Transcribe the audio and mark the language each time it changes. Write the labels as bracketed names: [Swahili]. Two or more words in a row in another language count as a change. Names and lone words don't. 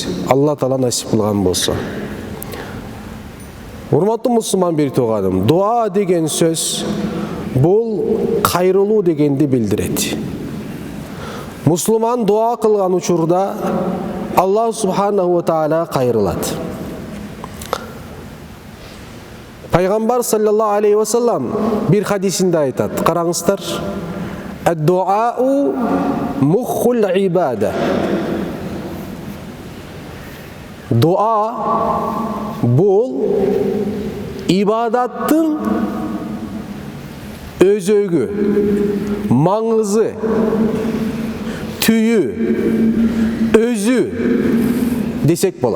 [Kyrgyz] Алла Таала насип кылган болсо. Урматтуу мусулман бир тууганым, дуа деген сөз бул кайрылуу дегенди билдирет. Мусулман дуа кылган учурда Аллах [Arabic] سبحانه وتعالى [Kyrgyz] кайрылат. Пайгамбар [Arabic] صلى الله عليه وسلم [Kyrgyz] бир хадисинде айтат, караңыздар: [Arabic] "الدعاء مخ العبادة". [Kyrgyz] Дуа бул ибадаттын өзөгү, маңызы, түйү, өзү десек болот.